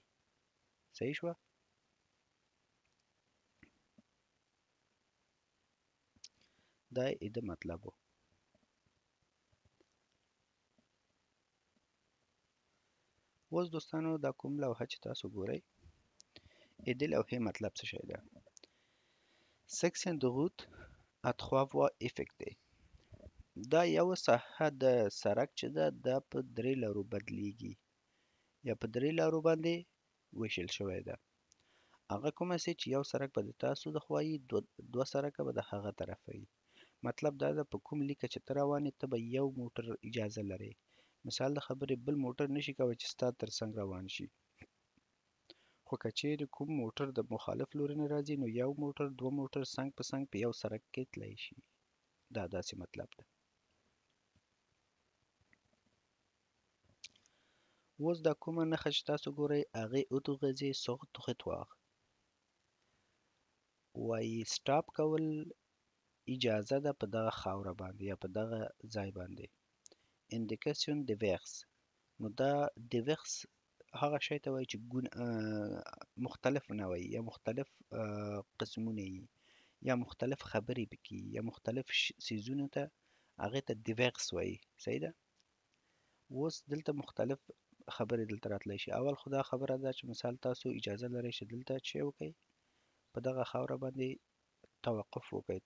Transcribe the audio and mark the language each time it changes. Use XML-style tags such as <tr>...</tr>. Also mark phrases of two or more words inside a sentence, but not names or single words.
<ps>صحیح شوه؟ دا یې د مطلب و. اوس دوستانو دا کوم لوحه چې تاسو ګورئ دې لوحې مطلب څه شی ده؟</ps> <fr>section de route à trois voies effectuées.</fr> <ps>دا یو ساحه د سرک چې ده دا په درې لارو بدلیږي یا په درې لارو باندې ویشل شوی ده. هغه کومه سي چې یو سرک به د تاسو د خوا وي، دوه سرکه به د هغه طرفه وي. مطلب دا ده په کوم لیکه چې ته روان یې ته به یو موټر اجازه لرې. مثال د خبرې بل موټر نشي کولی چې ستا تر څنګ روان شي. خو که چیرې کوم موټر د مخالف لوري نه راځي نو یو موټر دوه موټر څنګ په څنګ په یو سرک کې تللی شي. دا داسې مطلب ده. اوس دا کومه نښه چې تاسو ګورئ هغې</ps> <fr>autorisé sur trottoir</fr> <ps>وایي سټاپ کول اجازه ده په دغه خاوره باندې یا په دغه ځای باندې.</ps> <fr>indication de vers</fr> <ps>نو دا د ویغس هغه شی ته وایي چې مختلف نوعی یا مختلف قسمونه یي یا مختلف خبرې پکې یا مختلف څیزونو ته هغې ته د ویغس وایي. صحیح ده؟ اوس دلته مختلف خبرې دلته راتلی شي. اول خو دا خبره ده چې مثال تاسو اجازه لرئ چې دلته څه وکئ، په دغه خاوره باندې توقف وکئ.</ps>